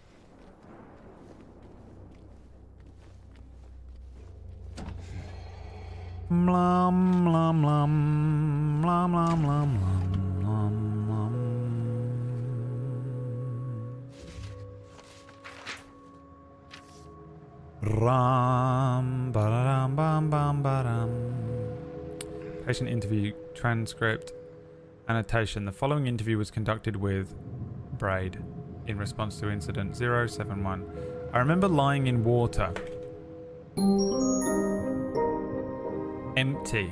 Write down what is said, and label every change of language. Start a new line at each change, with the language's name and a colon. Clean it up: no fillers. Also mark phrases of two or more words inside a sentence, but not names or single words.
English: Blum, blum, blum, blum, blum, blum, blum, blum. Ram, ba-da-dum, bam, bam, ba-dum. Patient interview transcript. Annotation. The following interview was conducted with Braid in response to incident 071. I remember lying in water. Empty.